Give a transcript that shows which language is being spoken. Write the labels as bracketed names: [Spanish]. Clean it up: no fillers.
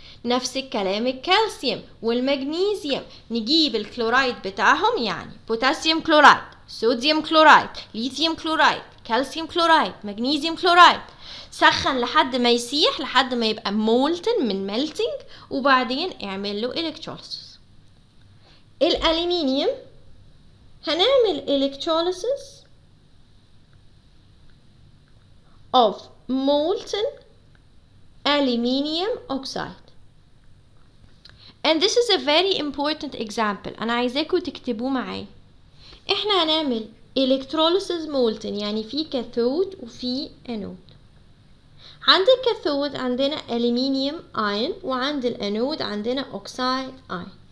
[Arabic] نفس الكلام الكالسيوم والمغنيسيوم، نجيب الكلورايد بتاعهم يعني بوتاسيوم كلورايد، صوديوم كلورايد، ليثيوم كلورايد، كالسيوم كلورايد، مغنيسيوم كلورايد، سخن لحد ما يسيح لحد ما يبقى مولتن من ميلتنج، وبعدين اعمل له الكتروليسيس. الالومنيوم هنعمل الكتروليسيس [English] of molten aluminium oxide. And this is a very important example. [Arabic] أنا عايزاكم تكتبوه معايا. إحنا هنعمل electrolysis molten يعني في كاثود وفي أنود. عند الكاثود عندنا aluminium ion وعند الأنود عندنا oxide ion.